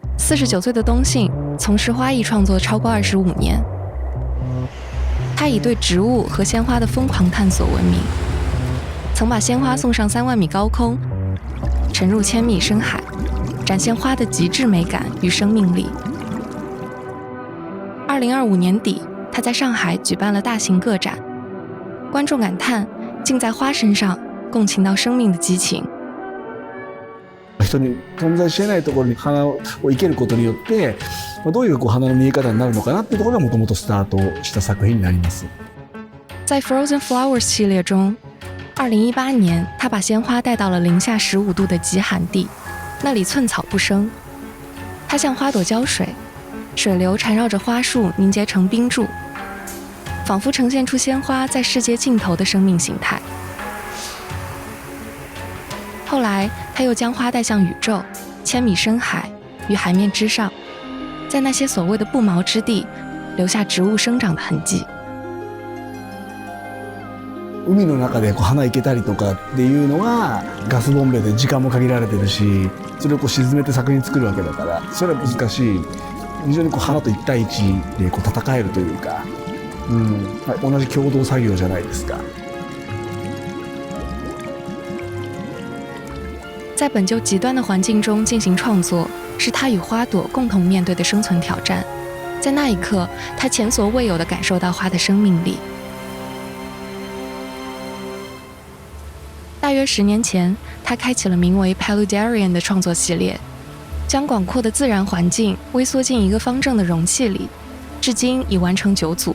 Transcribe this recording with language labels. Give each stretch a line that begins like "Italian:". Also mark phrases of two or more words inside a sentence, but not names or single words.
Chinese: 49 岁的东信从事花艺创作超过25年，他以对植物和鲜花的疯狂探索闻名，曾把鲜花送上3万米高空，沉入1000米深海，展现花的极致美感与生命力。2025年底，他在上海举办了大型个展，观众感叹竟在花身上共情到生命的激情。
Japanese: 人に存在してないところに花を生けることによってどういう花の見え方になるのかなっていうところがもともとスタートした作品になります。
Chinese: 在 Frozen Flowers 系列中，2018年他把鲜花带到了零下15度的极寒地，那里寸草不生。他向花朵浇水，水流缠绕着花束凝结成冰柱，仿佛呈现出鲜花在世界尽头的生命形态。后来他又将花带向宇宙，1000米深海与海面之上，在那些所谓的不毛之地留下植物生长的痕迹。
Japanese: 海の中で花いけたりとかっていうのはガスボンベで時間も限られてるし、それを沈めて作品作るわけだから、それは難しい。非常に花と1対1で戦えるというか、同じ共同作業じゃないですか。
Chinese: 在本就极端的环境中进行创作，是他与花朵共同面对的生存挑战。在那一刻，他前所未有地感受到花的生命力。大约10年前，他开启了名为 Paludarian 的创作系列，将广阔的自然环境微缩进一个方正的容器里，至今已完成9组。